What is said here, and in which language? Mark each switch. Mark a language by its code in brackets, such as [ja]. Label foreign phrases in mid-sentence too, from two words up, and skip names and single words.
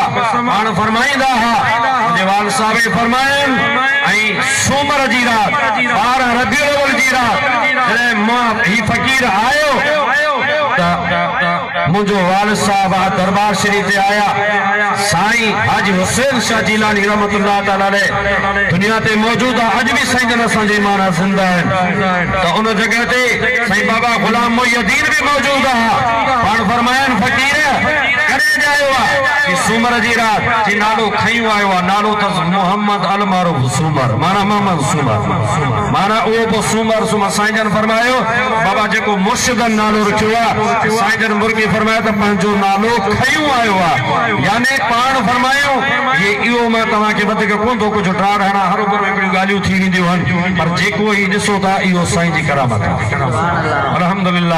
[sd] पाण फरमाईंदा हुआ मुंहिंजे वालिद साहब फरमाइनि ऐं सूमर जी रात 12 रबीउल अव्वल जी रात जॾहिं मां ही फ़कीर आयो त मुझो वालिद साहब दरबार शरीफ ते आया, साईं हाजी हुसैन शाह जिलानी [ar] رحمة الله تعالى عليه [sd] दुनिया ते मौजूद है, अज भी साईं जन असांजे ईमान जिंदा आहिनि, त उन जगह ते साईं बाबा गुलाम मोहिउद्दीन भी मौजूद है। पाण फरमायनि फ़कीर करे जायो कि सूमर जी रात जी नालो खयूं आयो आहे, नालो त मोहम्मद अल मारूफ सूमर माना मोहम्मद सूमर माना उहो बि सूमर सूमर। साईं जन फरमायो बाबा जेको मुर्शिदन नालो रखियो आहे, साईं जन मुर्गी फरमायो त पंहिंजो नालो खयूं आयो आहे, यानी पाण फरमायो ये इहो मां तव्हांखे वधीक कोन थो कुझु टार हणा, हर उमिरि में हिकिड़ियूं ॻाल्हियूं थी वेंदियूं आहिनि, पर जेको ही ॾिसो था इहो साईं जी करामत आहे अल्हम्दुलिल्लाह।